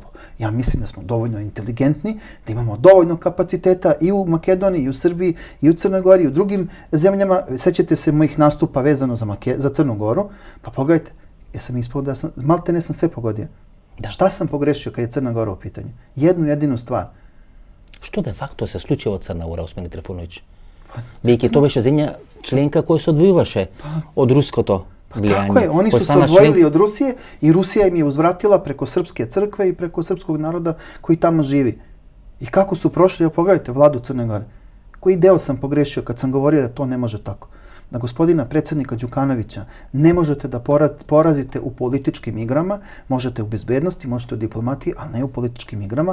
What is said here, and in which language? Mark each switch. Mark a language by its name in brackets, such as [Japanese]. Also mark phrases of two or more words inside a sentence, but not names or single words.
[Serbian] Ja mislim da smo dovoljno inteligentni, da imamo dovoljno kapaciteta i u Makedoniji, i u Srbiji, i u Crnoj Gori, i u drugim zemljama. Sećate se mojih nastupa vezano za Crnu Goru, pa pogledajte, ja sam ispao da sam, malte ne sam sve pogodio. Šta sam pogrešio kad je Crna Gora u pitanju? Jednu jedinu stvar. [Macedonian] Što [Latin] de facto [Macedonian] se случи во Црна Гора, Османи Трифунович? Бидејќи тоа беше земја членка која се одвојуваше од руското влијање. [Serbian] Tako je, oni su se odvojili od Rusije i Rusija im je uzvratila preko srpske crkve i preko srpskog naroda koji tamo živi. I kako su prošli, pogledajte vladu Crne Gore. Koji deo sam pogrešio kad sam govorio da to ne može tako? Da gospodina predsjednika Đukanovića ne možete da porazite u političkim igrama, možete u bezbednosti, možete u diplomatiji, ali ne u političkim igrama.